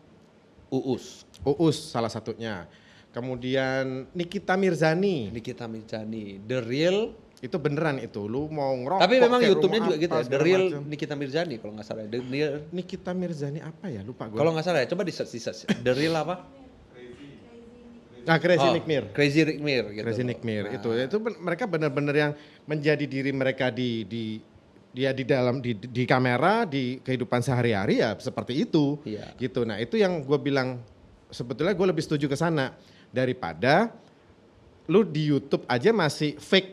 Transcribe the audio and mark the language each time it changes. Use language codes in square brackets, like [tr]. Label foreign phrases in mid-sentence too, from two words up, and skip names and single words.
[id] Uus. Uus salah satunya. Kemudian Nikita Mirzani. Nikita Mirzani. The Real. Itu beneran itu. Lu mau ngerokok. Tapi memang kayak YouTube-nya mau juga apa, gitu ya. The segala Real macam. Nikita Mirzani kalau nggak salah. The Real. Nikita Mirzani apa ya? Lupa gue. Kalau nggak salah ya. Coba di search. The Real apa? Nah, Crazy Oh, Nick Mir. Crazy Nick Mir gitu. Crazy Nick Mir Nah. itu mereka benar-benar yang menjadi diri mereka di dalam di kamera, di kehidupan sehari-hari ya seperti itu. Iya. Gitu. Nah, itu yang gue bilang sebetulnya gue lebih setuju ke sana daripada lu di YouTube aja masih fake,